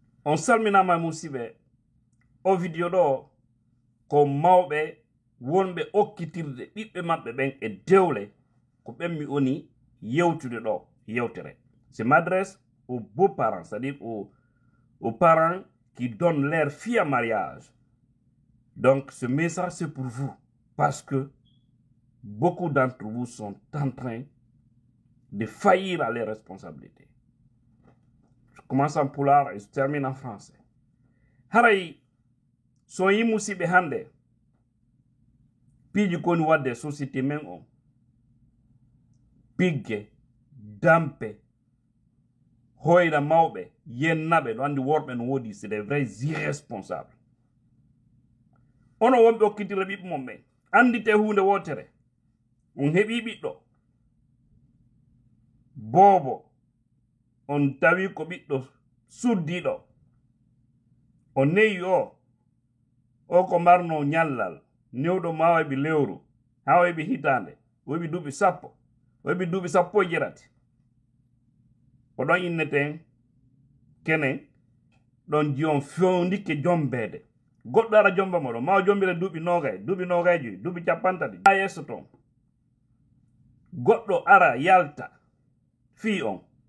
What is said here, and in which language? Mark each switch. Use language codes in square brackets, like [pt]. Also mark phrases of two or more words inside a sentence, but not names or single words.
[ff] on salminama musidɓe o vidéo ɗo ko mawɓe wonɓe okkitirde ɓiɓɓe maɓɓe ɓen e dewle ko ɓen mi oni yewtude ɗo yewtere. [fr] Je m'adresse aux beaux-parents, c'est-à-dire aux parents qui donnent leur fille à mariage. Donc ce message c'est pour vous parce que beaucoup d'entre vous sont en train de faillir à leurs responsabilités. Je commence en pulaar et je termine en français. [ff] Haray so yi musidɓe hande piiji koni wadde société men o pigge dampe hoyna mawɓe yennaɓe ɗo andi worɓe no woodi [fr] c'est des vrais irresponsables. [ff] Ono wonɓe okkitira ɓiɓɓe mon ɓen andite hunde wotere on heɓi ɓiɗɗo boobo on tawi ko ɓiɗɗo suddiɗo o neyi o ko marno ñallal newɗo ma waɓi lewru ha waɓi hitande waɓi duuɓi sappo waɓi duuɓi sappo e jeɗati ko ɗon inneten kenen ɗon jiyon fewndike jombede goɗɗo ara jomba moɗon ma o jombire duuɓi nogayji duuɓi capantati ha yesso ton goɗɗo ara yalta fi on